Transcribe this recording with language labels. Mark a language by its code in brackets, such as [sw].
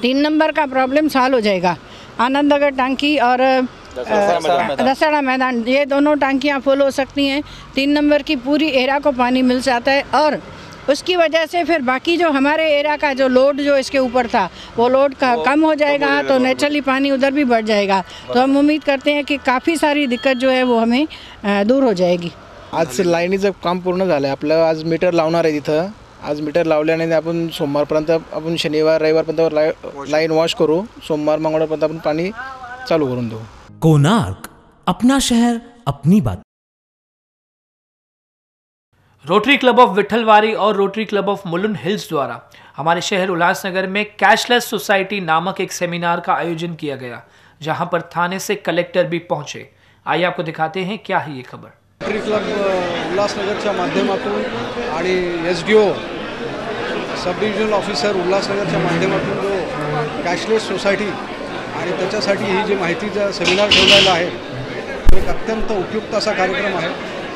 [hi] 3 number का problem solve हो जाएगा। आनंद नगर टांकी और दशहरा मैदान, ये दोनों टांकियाँ फुल हो सकती हैं। 3 नंबर की पूरी एरिया को पानी मिल जाता है और उसकी वजह से फिर बाकी जो हमारे एरिया का जो लोड जो इसके ऊपर था वो लोड का कम हो जाएगा, तो नेचुरली पानी उधर भी बढ़ जाएगा। तो हम उम्मीद करते हैं कि काफ़ी सारी दिक्कत जो है वो हमें दूर हो जाएगी। [mr] आज लाईनीचं काम पूर्ण झालं आहे आपलं। आज मीटर लावणार आहे तिथं। आज मीटर लावल्याने आपण सोमवारपर्यंत आपण शनिवार रविवारपर्यंत लाईन वॉश करू, सोमवार मंगळवारपर्यंत आपण पाणी चालू करून देऊ। [hi] कोणार्क, अपना शहर अपनी बात। रोटरी क्लब ऑफ विठलवाड़ी और rotary club of Mulund hills द्वारा हमारे शहर उल्लासनगर में कैशलेस सोसाइटी नामक एक सेमिनार का आयोजन किया गया, जहां पर थाने से कलेक्टर भी पहुंचे। आइए आपको दिखाते हैं क्या है ये खबर। [mr] रोटरी क्लब उल्लासनगरच्या माध्यमातून आणि SDO सब डिव्हिजनल ऑफिसर उल्लासनगरच्या माध्यमातून जो कॅशलेस सोसायटी आणि त्याच्यासाठी ही जी माहितीचा सेमिनार ठेवलेला आहे, एक अत्यंत उपयुक्त असा कार्यक्रम आहे।